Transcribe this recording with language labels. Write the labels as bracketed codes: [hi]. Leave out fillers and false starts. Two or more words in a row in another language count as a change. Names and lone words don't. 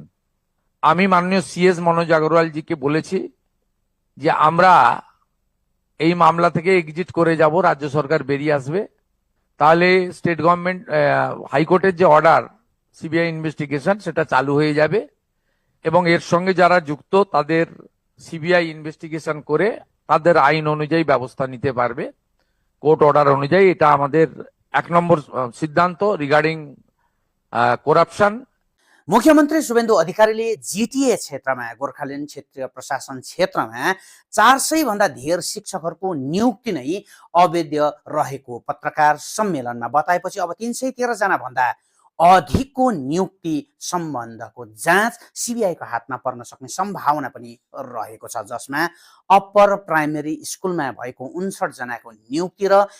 [bn] আমি মাননীয় সিএস মনোজ আগরওয়ালজিকে বলেছি যে আমরা এই মামলা থেকে এক্সিট করে যাব, রাজ্য সরকার বেরিয়ে আসবে, তাহলে [en] State Government High Courter [bn] যে [en] order CBI investigation [bn] সেটা চালু হয়ে যাবে এবং এর সঙ্গে যারা যুক্ত তাদের [en] CBI investigation [bn] করে তাদের আইন অনুযায়ী ব্যবস্থা নিতে পারবে, [en] court order [bn] অনুযায়ী। এটা আমাদের 1 নম্বর সিদ্ধান্ত [en] regarding corruption. [ne] मुख्यमन्त्री शुभेन्दु अधिकारीले जिटिए क्षेत्रमा गोर्खाल्यान्ड क्षेत्रीय प्रशासन क्षेत्रमा 400 भन्दा धेर शिक्षकहरूको नियुक्ति नै अवैध रहेको पत्रकार सम्मेलनमा बताएपछि अब 313 जना भन्दा अधिकको नियुक्ति सम्बन्धको जाँच सिबिआईको हातमा पर्न सक्ने सम्भावना पनि रहेको छ, जसमा [en] upper primary schoolma [ne] भएको 59 जनाको नियुक्ति र